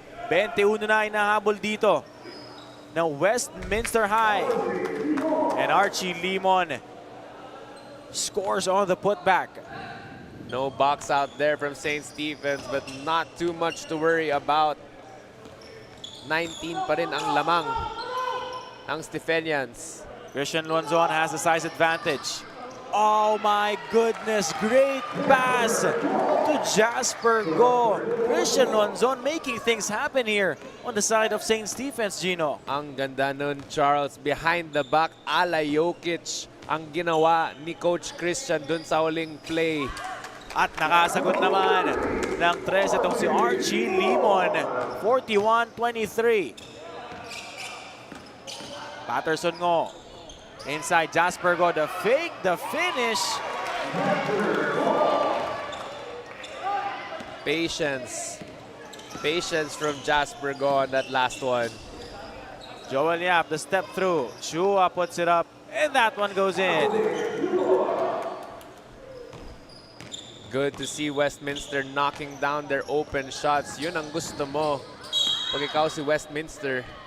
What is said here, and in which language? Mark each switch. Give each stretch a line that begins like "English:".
Filipino: 21 na inahabol dito ng Westminster High.
English: And Archie Limon scores on the putback. No box out there from St. Stephen's, but not too much to worry about.
Filipino: 19 pa rin ang lamang ng Stephenians.
English: Christian Luanzon has the size advantage. Oh my goodness, great pass to Jasper Go. Christian Luanzon making things happen here on the side of St. Stephen's, Gino.
Filipino: Ang ganda nun, Charles.
English: Behind the back,
Filipino: ala Jokic ang ginawa ni Coach Christian dun sa huling play. At nakasagot naman ng 3 itong si Archie Limon. 41-23. Patterson ngo.
English: Inside Jasper Go, the fake, the finish. Patience. Patience from Jasper Go on that last one. Joel Yap, the step through. Chua puts it up, and that one goes in. Good to see Westminster knocking down their open shots.
Filipino: Yun ang gusto mo pag ikaw si Westminster.